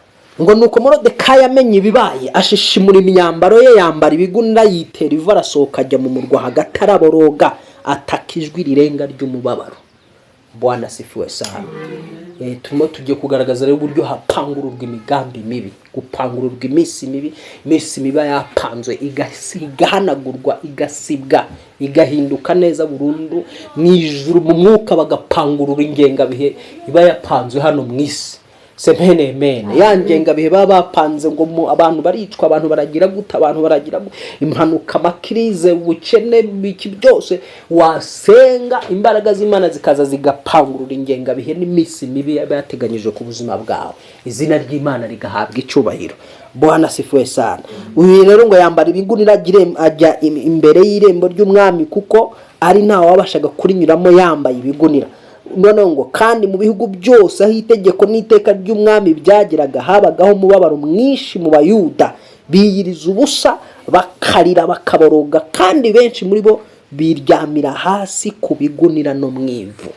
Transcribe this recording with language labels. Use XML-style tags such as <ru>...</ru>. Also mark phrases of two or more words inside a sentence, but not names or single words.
<rw>ngo nuko Moridekayi amenye ibibaye ashishimura imyambaro ye, yambara ibigunira, yitera ivu, arasohoka ajya mu murwa hagati, araboroga, ataka ijwi rirenga ry'umubabaro.</rw> <sw>Bwana asifiwe sana.</sw> <rw>Turimo tugiye kugaragaza rero uburyo hapangururwa imigambi mibi, gupangururwa iminsi mibi, iminsi mibi yapanzwe igahanagurwa, igasibwa, igahinduka neza burundu mu ijuru mu mwuka, bagapangurura ingengabihe iba yapanzwe hano mu isi. Semenemene ya ngengabihe baba bapanze ngo abantu baricwa, abantu baragira guta, abantu baragira impanuka, makirize, ubukene, biki byose, wasenga imbaraga z'Imana zikaza zigapangurura ingengabihe n'iminsi mibi yateganyije ku buzima bwawe, izina ry'Imana rigahabwa icyubahiro.</rw> <sw>Bwana asifiwe sana.</sw> <rw>Uyu rero ngo yambara ibigunira, ajya imbere y'irembo ry'umwami, kuko ari ntawe wabashaga kurinyuramo yambaye ibigunira. None ngo kandi mu bihugu byose aho itegeko n'iteka ry'umwami byageraga, habagaho umubabaro mwinshi mu Bayuda, biyiriza ubusa, bakarira, bakaboroga, kandi benshi muri bo biryamira hasi ku bigunira no mu ivu.</rw>